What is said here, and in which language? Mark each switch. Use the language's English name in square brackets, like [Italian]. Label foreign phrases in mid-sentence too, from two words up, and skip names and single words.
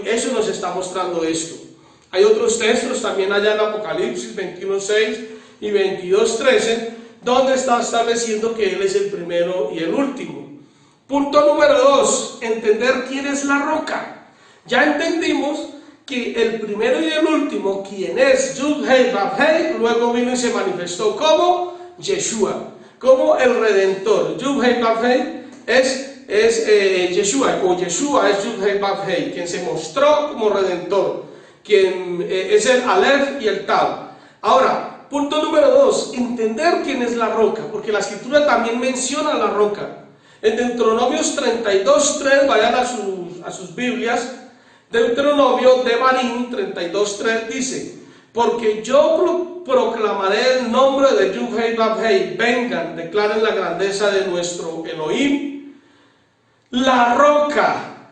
[Spanish] Eso nos está mostrando esto. Hay otros textos también allá en Apocalipsis 21:6 y 22:13, donde está estableciendo que Él es el primero y el último. Punto número 2, entender quién es la roca. Ya entendimos que el primero y el último, quien es Yud-Heh, Vav-Heh, luego vino y se manifestó como Yeshua, como el Redentor. Yud-Heh, Vav-Heh es Yeshua, o Yeshua es Yud-Heh, Vav-Heh, quien se mostró como Redentor, quien es el Aleph y el Tav. Ahora, punto número 2, entender quién es la roca, porque la Escritura también menciona la roca. En Deuteronomios 32:3, vayan a sus Biblias, Deuteronomio de Barín 32:3 dice, porque yo proclamaré el nombre de Yud-Heh, Vav-Heh, vengan, declaren la grandeza de nuestro Elohim, la roca.